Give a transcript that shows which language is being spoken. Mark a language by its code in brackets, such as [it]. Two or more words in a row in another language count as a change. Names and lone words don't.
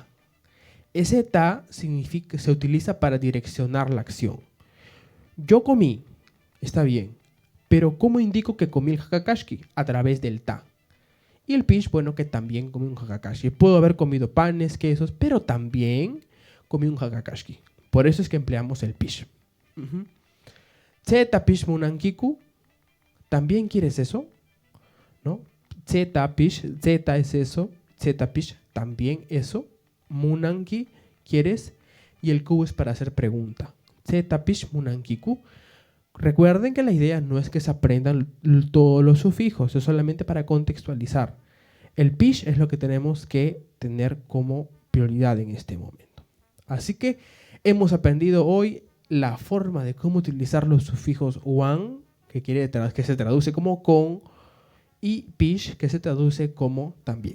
[es] Ese ta se utiliza para direccionar la acción. Yo comí, está bien, pero ¿cómo indico que comí el hakakashki? A través del ta. Y el pish, bueno, que también comí un hakakashki. Puedo haber comido panes, quesos, pero también comí un hakakashki. Por eso es que empleamos el pish. [qu] Zeta pish munankiku, [es] ¿también quieres eso? ¿No? [qu] Zeta pish, [es] zeta es eso, Z-Pish también eso. Munanki, ¿quieres? Y el Q es para hacer pregunta. [qu] Z-Pish, Munanki, [es] Q. Recuerden que la idea no es que se aprendan todos los sufijos, es solamente para contextualizar. El Pish es lo que tenemos que tener como prioridad en este momento. Así que hemos aprendido hoy la forma de cómo utilizar los sufijos wan, que se traduce como con, y pish, que se traduce como también.